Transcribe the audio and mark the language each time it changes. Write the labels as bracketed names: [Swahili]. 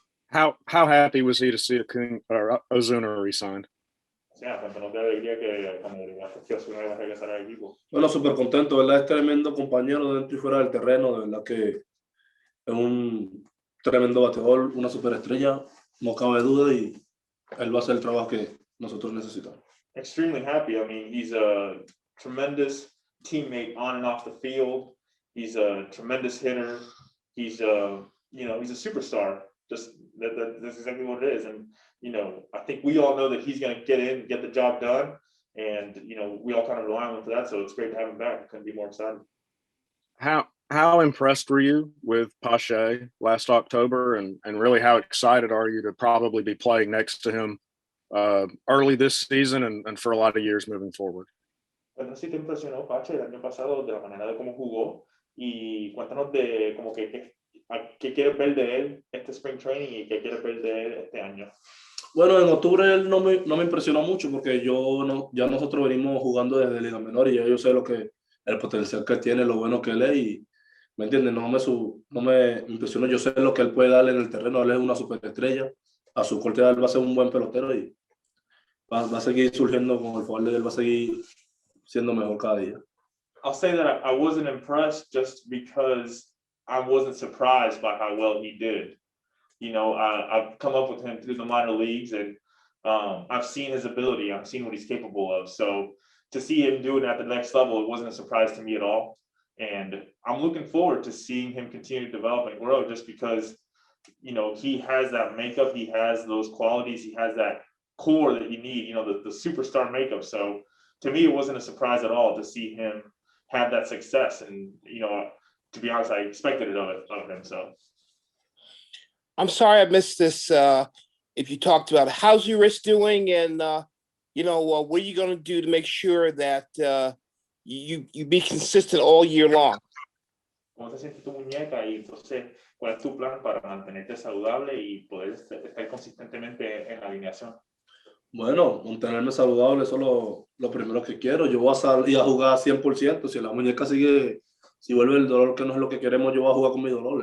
[English] How happy was he to see Acuna or Ozuna re-signed? [Spanish] Yeah, cuéntanos de alegría que Ozuna iba a regresar al equipo. Bueno, súper contento, ¿verdad? Es tremendo compañero dentro y fuera del terreno, de verdad que es un tremendo bateador, una superestrella, no cabe duda, y él va a hacer el trabajo que nosotros necesitamos. [English] Extremely happy. I mean, he's a tremendous teammate on and off the field. He's a tremendous hitter. He's he's a superstar. Just that's exactly what it is. And I think we all know that he's going to get in, get the job done, and we all kind of rely on him for that. So it's great to have him back. I couldn't be more excited. How impressed were you with Pache last October, and really how excited are you to probably be playing next to him early this season and for a lot of years moving forward? [Spanish] Cuéntanos si te impresionó Pache el año pasado de la manera de cómo jugó y cuéntanos de como que qué quieres ver de él este spring training y qué quieres ver de él este año. Bueno, en octubre él no me impresionó mucho porque ya nosotros venimos jugando desde Liga Menor y ya yo sé el potencial que él tiene, lo bueno que él es y ¿me entiendes? No me impresionó. Yo sé lo que él puede darle en el terreno. Él es una superestrella. A su corta edad va a ser un buen pelotero y va a seguir surgiendo con el favor de él. Va a seguir siendo mejor cada día. [English] I'll say that I wasn't impressed just because I wasn't surprised by how well he did. I've come up with him through the minor leagues and I've seen his ability. I've seen what he's capable of. So to see him do it at the next level, it wasn't a surprise to me at all. And I'm looking forward to seeing him continue to develop and grow just because, he has that makeup, he has those qualities, he has that core that you need, the superstar makeup. So to me, it wasn't a surprise at all to see him have that success. And, to be honest, I expected it of him. So I'm sorry I missed this. If you talked about how's your wrist doing and, what are you going to do to make sure that you be consistent all year long? [Spanish] cómo se siente tu muñeca y entonces cuál es tu plan para mantenerte saludable y poder estar consistentemente en la alineación. Bueno, mantenerme saludable, eso es lo primero que quiero. Yo voy a salir a jugar 100%. Si la muñeca sigue, si vuelve el dolor que no es lo que queremos, yo voy a jugar con mi dolor.